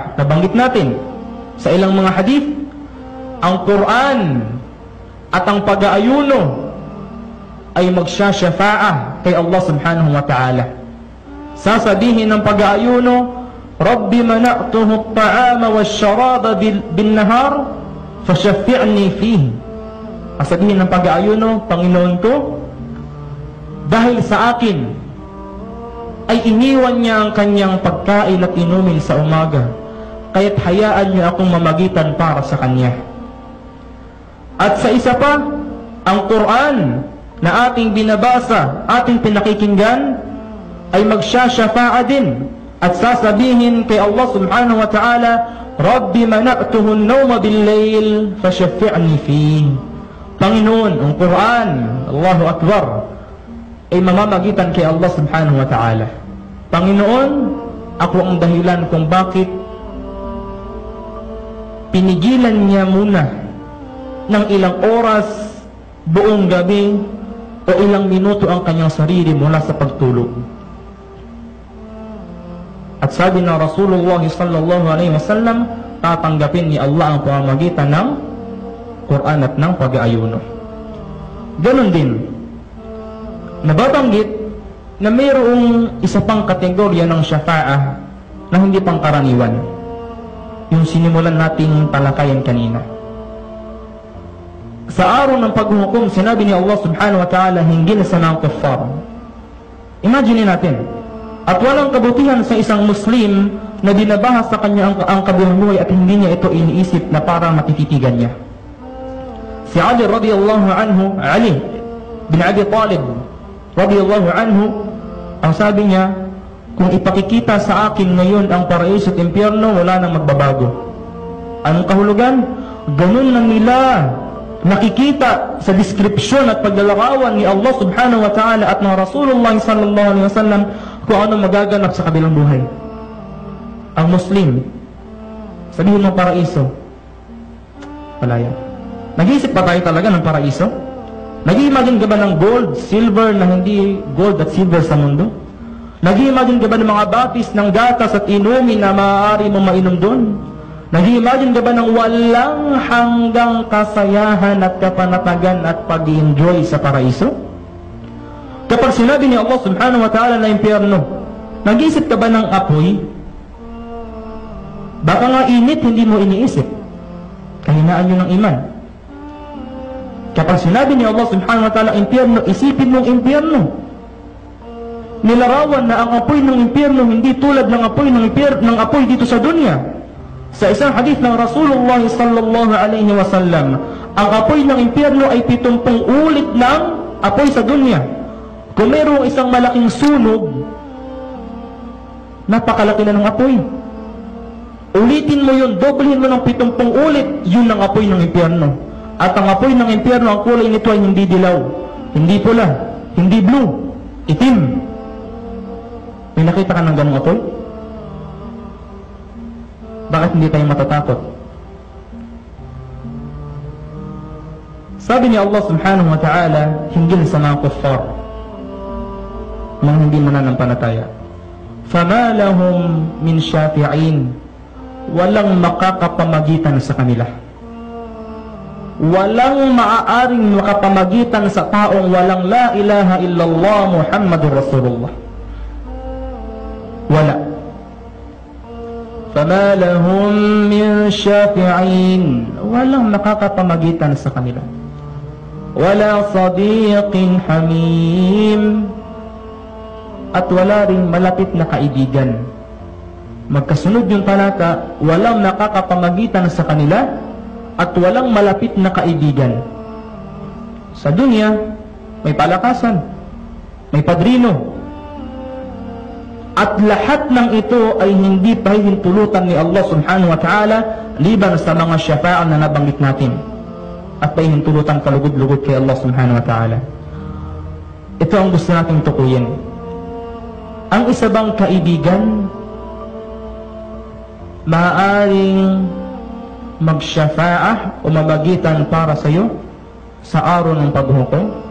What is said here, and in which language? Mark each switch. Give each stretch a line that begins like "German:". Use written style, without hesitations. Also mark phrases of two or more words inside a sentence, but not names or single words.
Filipino: nabanggit natin sa ilang mga hadith, ang Quran at ang pag-aayuno ay magsya-syafa'ah kay Allah
Arabic: سبحانه وتعالى.
Filipino: Sasabihin ng pag-aayuno,
Arabic: رب منعته الطعام والشراب بالنهار فشفعني فيه.
Filipino: Sasabihin ng pag-aayuno, Panginoon ko, dahil sa akin ay iniwan niya ang kanyang pagkain at inumin sa umaga, kaya't hayaan niyo akong mamagitan para sa kanya. At sa isa pa, ang Quran na ating binabasa, ating pinakikinggan, ay magsya-syafa'a din at sasabihin kay Allah
Arabic: سبحانه وتعالى, رب منعته النوم بالليل فشفعني فيه.
Filipino: Panginoon, ang Quran,
Arabic: الله أكبر,
Filipino: ay mamamagitan kay Allah
Arabic: سبحانه وتعالى.
Filipino: Panginoon, ako ang dahilan kung bakit pinigilan niya muna ng ilang oras, buong gabi, o ilang minuto ang kanyang sarili mula sa pagtulog. At sabi ng Rasulullah
Arabic: صلى الله عليه وسلم,
Filipino: tatanggapin ni Allah ang pamamagitan ng Quran at ng pag-aayuno. Ganon din, nababanggit na mayroong isa pang kategorya ng syafa'ah na hindi pangkaraniwan, yung sinimulan nating talakayan kanina. Sa araw ng paghuhukom, sinabi ni Allah
Arabic: سبحانه وتعالى
Filipino: hinggil sa mga kuffar. Imagine natin, at walang kabutihan sa isang Muslim na dinabahas sa kanya ang kabuhay at hindi niya ito iniisip na para matititigan niya. Si Ali
Arabic: رضي الله عنه,
Filipino: Ali bin Abi Talib
Arabic: رضي الله عنه,
Filipino: ang sabi niya, kung ipakikita sa akin ngayon ang paraiso at impyerno, wala nang magbabago. Anong kahulugan? Ganun na nila nakikita sa description at paglalarawan ni Allah
Arabic: سبحانه وتعالى
Filipino: at ng Rasulullah
Arabic: صلى الله عليه وسلم
Filipino: kung ano magaganap sa kabilang buhay. Ang Muslim, sabihin ng paraiso, wala yan. Nag-iisip pa tayo talaga ng paraiso? Nag-i-imagine ka ba ng
English: gold, silver
Filipino: na hindi gold at silver sa mundo? Nag-i-imagine ka ba ng mga batis ng gatas at inumin na maaari mong mainom doon? Nag-i-imagine ka ba ng walang hanggang kasayahan at kapanatagan at pag-enjoy sa paraiso? Kapag sinabi ni Allah
Arabic: سبحانه وتعالى
Filipino: na impyerno, nag-iisip ka ba ng apoy? Baka nga init, hindi mo iniisip. Kahinaan nyo ng iman. Kapag sinabi ni Allah
Arabic: سبحانه وتعالى
Filipino: impyerno, isipin mong impyerno. Nilarawan na ang apoy ng impyerno hindi tulad ng apoy ng apoy dito sa dunya. Sa isang hadith ng Rasulullah
Arabic: صلى الله عليه وسلم,
Filipino: ang apoy ng impyerno ay 70 ulit ng apoy sa dunya. Kung mayroong isang malaking sunog, napakalaki na ng apoy. Ulitin mo yun, doblehin mo ng 70 ulit, yun ang apoy ng impyerno. At ang apoy ng impyerno, ang kulay nito ay hindi dilaw, hindi pula, hindi blue, itim. May nakita ka ng ganong apoy? Bakit hindi tayo matatakot? Sabi ni Allah
Arabic: سبحانه وتعالى
Filipino: hinggil sa mga kuffar, mga hindi mananampalataya,
Arabic: فَمَا لَهُمْ مِنْ شَافِعِينَ,
Filipino: walang makakapamagitan sa kanila. Walang maaaring makapamagitan sa taong walang
Arabic: لا إله إلا الله محمد رسول الله. Wala. فَمَا لَهُمْ مِنْ شَافِعِينَ,
Filipino: walang makakapamagitan sa kanila.
Arabic: وَلَا صَدِيقٍ حَمِيمٍ,
Filipino: at wala ring malapit na kaibigan. Magkasunod yung talata, walang nakakapamagitan sa kanila at walang malapit na kaibigan. Sa dunya, may palakasan, may padrino, at lahat ng ito ay hindi pahihintulutan ni Allah
Arabic: سبحانه وتعالى
Filipino: liban sa mga syafa'ah na nabanggit natin, at pahihintulutan kalugod-lugod kay Allah
Arabic: سبحانه وتعالى.
Filipino: Ito ang gusto nating tukuyin. Ang isa bang kaibigan maaaring magsyafa'ah o mamagitan para sa iyo sa araw ng paghukom?